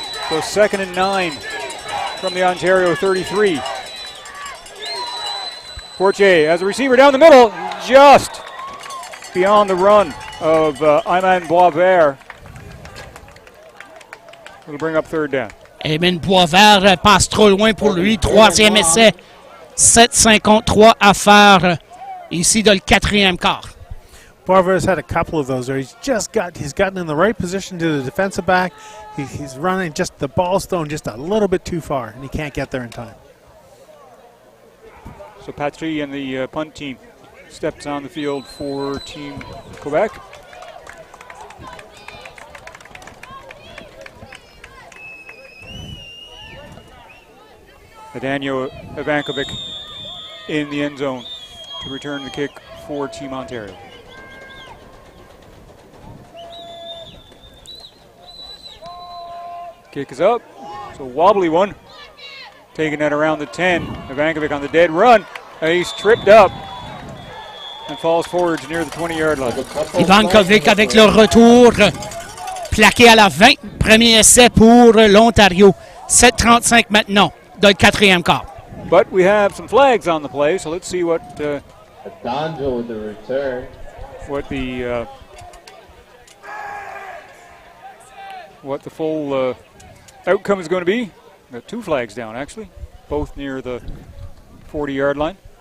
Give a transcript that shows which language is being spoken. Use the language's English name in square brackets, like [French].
[English] so 2nd and 9 from the Ontario 33. Fortier has a receiver down the middle, just beyond the run of Ayman Boisvert. It'll bring up 3rd down. [French] Ayman Boisvert passe trop loin pour lui. 3e essai. 7,53 à faire ici dans le 4e quart. [English] Boisvert's had a couple of those where he's gotten in the right position to the defensive back. He's running, just the ball's thrown just a little bit too far, and he can't get there in time. So Patry and the punt team steps on the field for Team Quebec. Daniel Ivankovic in the end zone to return the kick for Team Ontario. Kick is up. It's a wobbly one. Taking that around the 10. Ivankovic on the dead run. He's tripped up and falls forward near the 20-yard line. [French] Ivankovic avec le retour. Plaqué à la 20. Premier essai pour l'Ontario. 7,35 maintenant dans le 4e quart. [English] But we have some flags on the play, so let's see what Donjo with the return. What the full outcome is going to be. Got 2 flags down, actually, both near the 40-yard line.